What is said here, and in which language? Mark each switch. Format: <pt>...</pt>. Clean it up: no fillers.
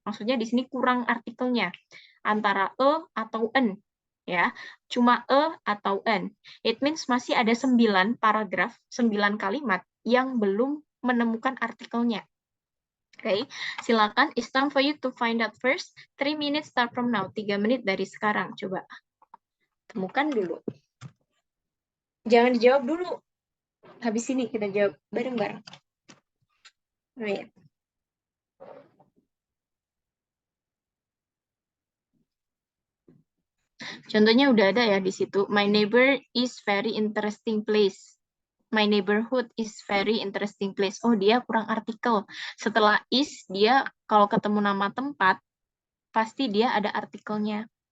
<id>Maksudnya di sini kurang artikelnya. Antara e atau en. Ya, cuma e atau en.</id> <en>It means</en> <id>masih ada 9 paragraf, 9 kalimat yang belum menemukan artikelnya. Oke, silakan.</id> <en>It's time for you to find out first. 3 minutes start from now.</en> <id>3 menit dari sekarang. Coba temukan dulu. Jangan dijawab dulu. Habis ini kita jawab bareng-bareng. Wait. Contohnya udah ada ya di situ.</id> <en>My neighbor is very interesting place. My neighborhood is very interesting place.</en> <id>Oh, dia kurang artikel. Setelah is, dia kalau ketemu nama tempat, pasti dia ada artikelnya.</id>